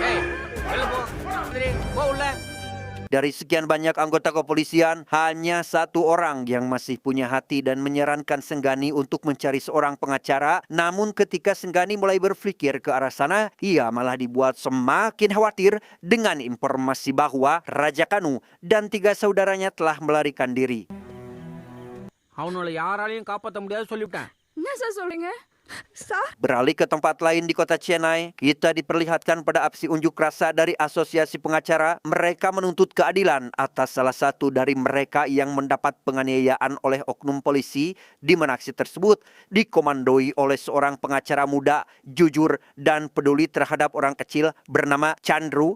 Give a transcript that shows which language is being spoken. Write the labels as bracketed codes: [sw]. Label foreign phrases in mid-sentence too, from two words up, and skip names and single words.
[id] Dari sekian banyak anggota kepolisian, hanya satu orang yang masih punya hati dan menyarankan Senggani untuk mencari seorang pengacara. Namun ketika Senggani mulai berpikir ke arah sana, ia malah dibuat semakin khawatir dengan informasi bahwa Raja Kanu dan 3 saudaranya telah melarikan diri. [ta] அவனோட யாராலையும் காப்பாற்ற முடியாது சொல்லிவிட்டேன். என்ன சார் சொல்றீங்க? [id] Beralih ke tempat lain di kota Chennai, kita diperlihatkan pada aksi unjuk rasa dari asosiasi pengacara. Mereka menuntut keadilan atas salah satu dari mereka yang mendapat penganiayaan oleh oknum polisi, di mana aksi tersebut dikomandoi oleh seorang pengacara muda, jujur dan peduli terhadap orang kecil bernama Chandru.